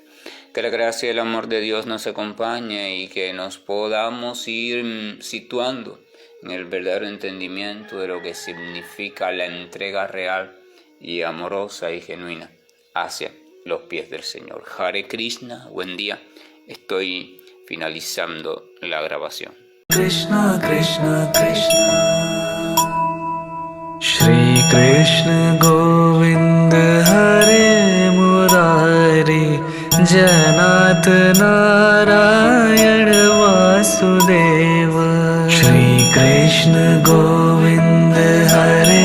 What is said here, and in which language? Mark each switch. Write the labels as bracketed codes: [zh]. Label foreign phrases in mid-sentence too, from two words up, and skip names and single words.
[es] Que la gracia y el amor de Dios nos acompañe y que nos podamos ir situando en el verdadero entendimiento de lo que significa la entrega real y amorosa y genuina hacia los pies del Señor. [sa] Hare Krishna, [es] buen día. Estoy finalizando la grabación. [sa] Krishna Krishna Krishna Shri Krishna Govind Hare Murari Janat Narayan Vasudeva Shri Krishna Govind Hare